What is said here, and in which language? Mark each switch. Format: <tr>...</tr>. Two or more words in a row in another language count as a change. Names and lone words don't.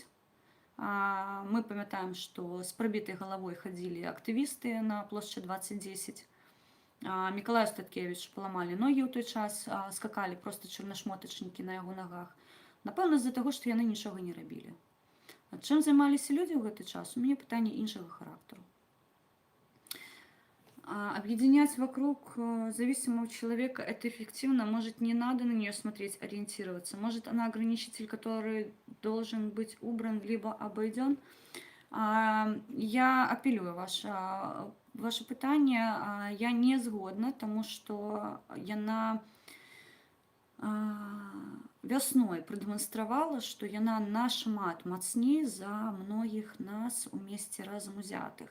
<be>Мы памятаем, што з прабітай галавой хадзілі актывісты на плошчы 2010. Мікалаю Статкевіч паламалі ногі ў той час, скакалі просто чорнашмотачнікі на яго нагах. Напэўна, з-за таго, што яны нічога не рабілі. Чым займаліся людзі ў гэты час? У мяне пытанне іншага характару.</be> <ru>Объединять вокруг зависимого человека это эффективно. Может, не надо на нее смотреть, ориентироваться. Может, она ограничитель, который должен быть убран, либо обойден.</ru> <be>Я апелюю ваше пытанне. Я не згодна,</be> <ru>тому что</ru> <be>яна вясной прадэманстравала, што яна нашмат мацней за многіх нас у месце разам узятых.</be>